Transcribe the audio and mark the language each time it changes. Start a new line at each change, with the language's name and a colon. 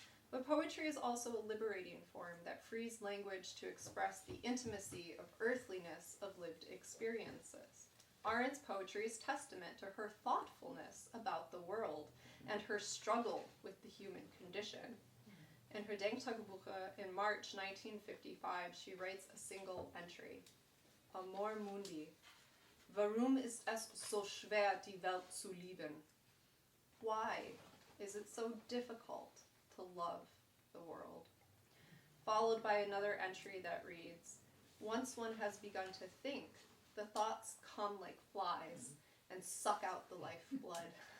English: But poetry is also a liberating form that frees language to express the intimacy of earthliness of lived experiences. Arendt's poetry is testament to her thoughtfulness about the world and her struggle with the human condition. In her Denktagebuche in March 1955, she writes a single entry. Amor mundi.
German: Warum ist es so schwer, die Welt zu lieben?
English: Why is it so difficult to love the world? Followed by another entry that reads, once one has begun to think, the thoughts come like flies and suck out the lifeblood.